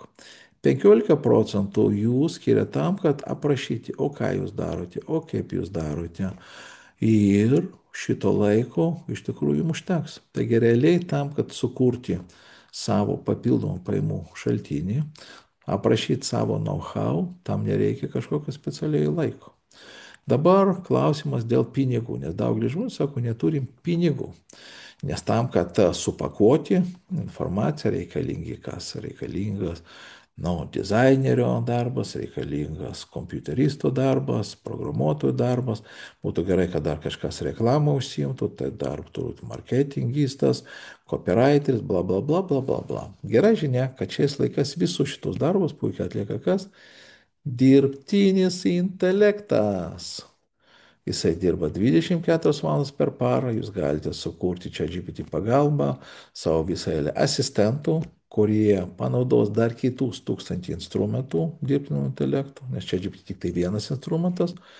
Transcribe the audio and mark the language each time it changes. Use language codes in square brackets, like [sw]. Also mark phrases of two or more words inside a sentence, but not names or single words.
[lt] 15 procentų jūs skiria tam, kad aprašyti, o ką jūs darote, o kaip jūs darote. Ir šito laiko iš tikrųjų jums užteks. Taigi realiai tam, kad sukurti savo papildomą pajamų šaltinį, aprašyti savo know-how, tam nereikia kažkokio specialiai laiko. Dabar klausimas dėl pinigų, nes daugelis žmonių sako, neturim pinigų. Nes tam, kad supakuoti informaciją reikalingi kas reikalingas, dizainerio darbas, reikalingas kompiuteristo darbas, programuotojo darbas. Būtų gerai, kad dar kažkas reklamą užsiimtų, tai dar turbūt marketingistas, copywriteris, bla bla bla bla bla bla. Gera žinia, kad šiais laikais visus šitus darbus puikiai atlieka kas? Dirbtinis intelektas. Jisai dirba 24 valandas per parą, jūs galite sukurti čia GPT pagalbą, savo visą eilę asistentų, kurie panaudos dar kitus 1000 instrumentų dirbtinio intelekto, nes čia GPT tik tai vienas instrumentas.